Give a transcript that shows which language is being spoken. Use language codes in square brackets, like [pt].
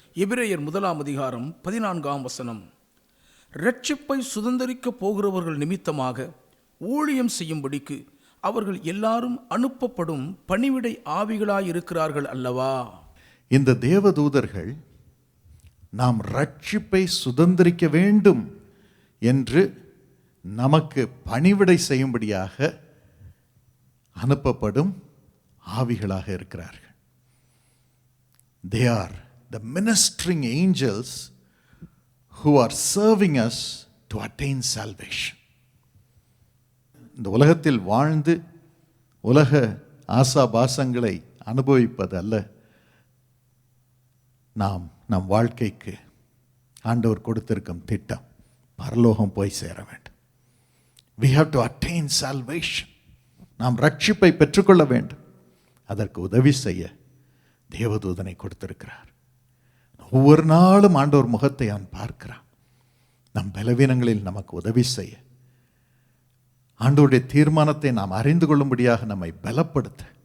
[ta] எபிரேயர் 1:14 இரட்சிப்பை சுதந்தரிக்க போகிறவர்கள் நிமித்தமாக ஊழியம் செய்யும்படிக்கு அவர்கள் எல்லாரும் அனுப்பப்படும் பணிவிடை ஆவிகளாயிருக்கிறார்கள் அல்லவா? இந்த தேவதூதர்கள் நாம் ரட்சிப்பை சுதந்தரிக்க வேண்டும் என்று நமக்கு பணிவிடை செய்யும்படியாக அனுப்பப்படும் ஆவிகளாக இருக்கிறார்கள். [en] They are the ministering angels who are serving us to attain salvation. [ta] இந்த உலகத்தில் வாழ்ந்து உலக ஆசாபாசங்களை அனுபவிப்பது அல்ல நம் வாழ்க்கைக்கு ஆண்டவர் கொடுத்திருக்கும் திட்டம். பரலோகம் போய் சேர வேண்டும். [en] We have to attain salvation. [ta] நாம் ரட்சிப்பை பெற்றுக்கொள்ள வேண்டும். அதற்கு உதவி செய்ய தேவதூதனை கொடுத்திருக்கிறார். ஒவ்வொரு நாளும் ஆண்டவர் முகத்தை அவன் பார்க்கிறான். நம் பலவீனங்களில் நமக்கு உதவி செய்ய, ஆண்டவருடைய தீர்மானத்தை நாம் அறிந்து கொள்ளும்படியாக நம்மை பலப்படுத்த.